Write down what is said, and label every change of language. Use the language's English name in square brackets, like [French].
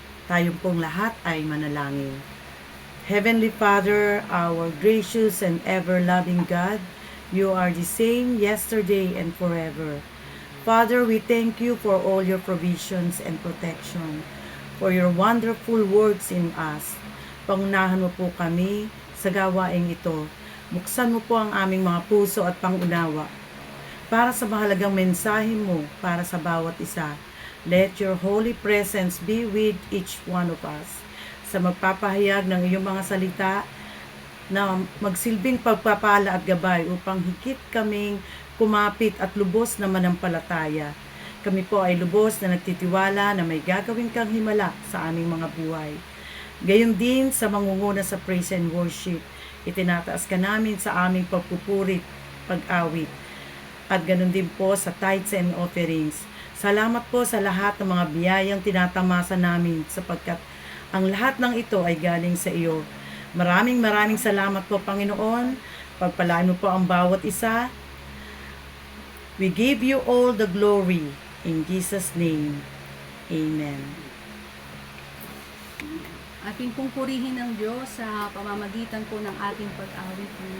[Filipino] Tayong pong lahat ay manalangin. [English] Heavenly Father, our gracious and ever-loving God, you are the same yesterday and forever. Father, we thank you for all your provisions and protection, for your wonderful works in us. [Filipino] Pangunahan mo po kami sa gawaing ito. Buksan mo po ang aming mga puso at pangunawa para sa mahalagang mensahe mo para sa bawat isa. [English] Let your holy presence be with each one of us [Filipino] sa magpapahayag ng iyong mga salita na magsilbing pagpapala at gabay upang higit kaming kumapit at lubos na manampalataya. Kami po ay lubos na nagtitiwala na may gagawin kang himala sa aming mga buhay. Gayon din sa mangunguna sa [English] praise and worship, [Filipino] itinataas ka namin sa aming pagpupurit, pag-awit, at ganun din po sa [English] tithes and offerings. [Filipino] Salamat po sa lahat ng mga biyayang tinatamasa namin sapagkat ang lahat ng ito ay galing sa iyo. Maraming salamat po, Panginoon. Pagpalaan mo po ang bawat isa. [English] We give you all the glory. In Jesus' name, Amen. [Filipino] Ating pong purihin ng Diyos sa pamamagitan po ng ating pag-awit.